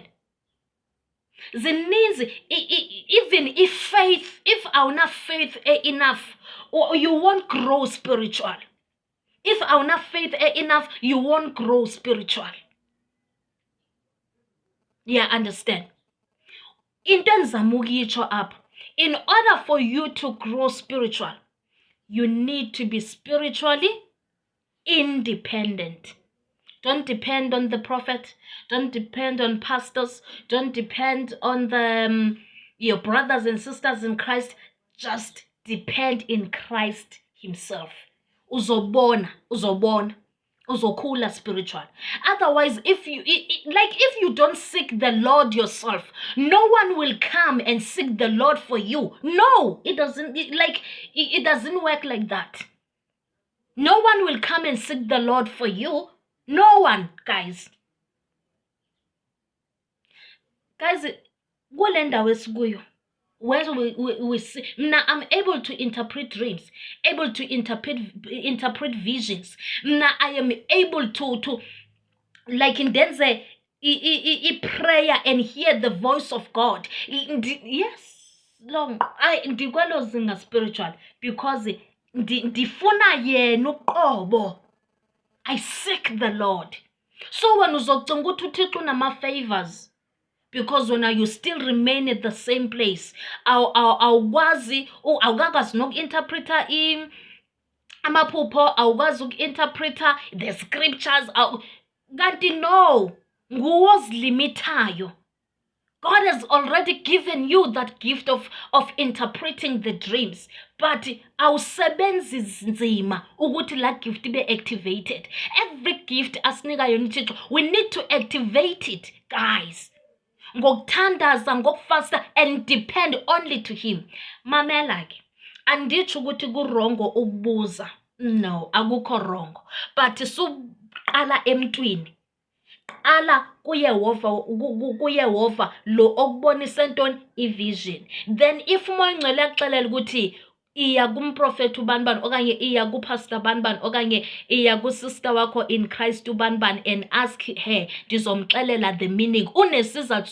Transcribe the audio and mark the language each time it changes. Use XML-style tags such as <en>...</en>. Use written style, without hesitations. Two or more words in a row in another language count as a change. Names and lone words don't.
<en>Zininzi, even if awuna faith enough, or you won't grow spiritual. If awuna faith enough, you won't grow spiritual. Yeah, understand?</en> <xh>Into endizama ukuyitsho apha,</xh> <en>in order for you to grow spiritual, you need to be spiritually independent. Don't depend on the prophet. Don't depend on pastors. Don't depend on your brothers and sisters in Christ. Just depend in Christ himself.</en> <xh>Uzobona. Uzokhula spiritual.</xh> <en>Otherwise, if you don't seek the Lord yourself, no one will come and seek the Lord for you. No, it doesn't work like that. No one will come and seek the Lord for you. No one, guys. Guys,</en> <xh>kule ndawo esikuyo,</xh> <en>where we see, I'm able to interpret dreams, able to interpret visions. I am able to like ndenze prayer and hear the voice of God. Yes, long.</en> <xh>Ndikwelo zinga spiritual because ndifuna yena uqobo.</xh> <en>I seek the Lord. So when</en> <xh>uzocinga ukuthi uThixo unama-favors,</xh> <en>because when you still remain at the same place,</en> <xh>awukwazi noku-interpreta amaphupho, awukwazi uku-interpreta</xh> <en>the scriptures,</en> <xh>kanti no, nguwe ozilimitayo.</xh> <en>God has already given you that gift of interpreting the dreams, but</en> <xh>awusebenzi nzima ukuthi la</xh> <en>gift be activated. Every gift</en> <xh>asinikayo uThixo,</xh> <en>we need to activate it, guys.</en> <xh>Ngokuthandaza, ngokufasta,</xh> <en>and depend only to him.</en> <xh>Mamela-ke, anditsho ukuthi kurongo ukubuza. No, akukho rongo. But suqala emntwini. Qala kuYehova lo okubonisa ntoni ivision.</xh> <en>Then if</en> <xh>umoya ongcwele akuxelela ukuthi iya kumprofeti ubanibani okanye iya kupastor banibani okanye iya kusister wakho</xh> <en>in Christ</en> <xh>ubanibani</xh> <en>and ask her,</en> <xh>ndizomxelela</xh> <en>the meaning,</en> <xh>unesizathu</xh>